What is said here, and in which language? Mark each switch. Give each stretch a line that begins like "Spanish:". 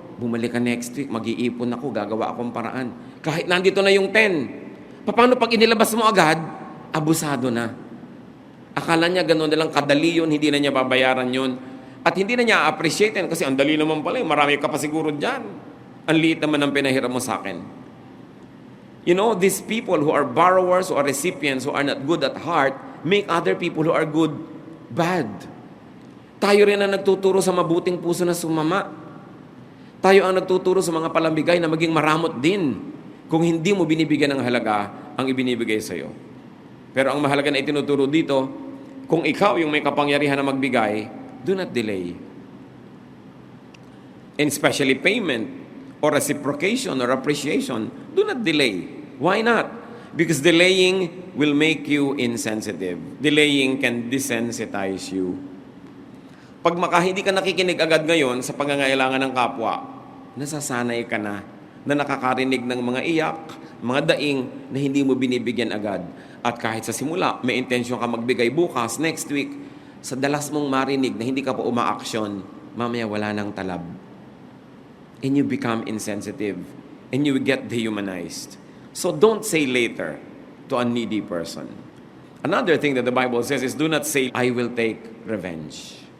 Filipino: Bumalik ka
English: next week,
Filipino: mag-iipon ako, gagawa akong paraan. Kahit nandito na yung 10. Paano pag inilabas mo agad? Abusado na. Akala niya gano'n na lang kadali yun, hindi na niya babayaran yun. At hindi na niya appreciate yan kasi ang dali naman pala, marami ka pa siguro dyan. Ang liit naman ang pinahiram mo sa akin.
English: You know, these people who are borrowers or recipients who are not good at heart make other people who are good bad.
Filipino: Tayo rin ang nagtuturo sa mabuting puso na sumama. Tayo ang nagtuturo sa mga palambigay na maging maramot din kung hindi mo binibigyan ng halaga ang ibinibigay sa iyo. Pero ang mahalaga na itinuturo dito, kung ikaw yung may kapangyarihan na magbigay,
English: do not delay. And especially payment or reciprocation or appreciation, do not delay. Why not? Because delaying will make you insensitive. Delaying can desensitize you.
Filipino: Pag hindi ka nakikinig agad ngayon sa pangangailangan ng kapwa, nasasanay ka na nakakarinig ng mga iyak, mga daing na hindi mo binibigyan agad. At kahit sa simula, may intensyon ka magbigay bukas,
English: next week,
Filipino: sa dalas mong marinig na hindi ka pa umaaksyon, mamaya wala nang talab.
English: And you become insensitive. And you get dehumanized. So don't say later to a needy person. Another thing that the Bible says is, do not say, I will take revenge.